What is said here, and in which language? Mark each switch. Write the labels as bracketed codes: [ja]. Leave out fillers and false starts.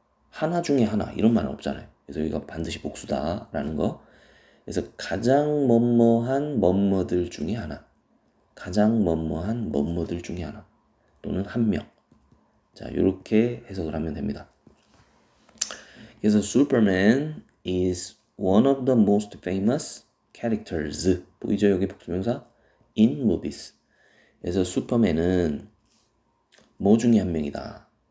[ko] 하나 중에 하나 이런 말은 없잖아요. 그래서 여기가 반드시 복수다라는 거. 그래서 가장 뭐뭐한 뭐뭐들 중에 하나. 가장 뭐뭐한 뭐뭐들 중에 하나. 또는 한 명. 자, 이렇게 해석을 하면 됩니다. [en] 그래서 Superman is one of the most famous characters. [ko] 보이죠? 여기 복수명사? in movies. 그래서 슈퍼맨은 뭐 중에 한 명이다.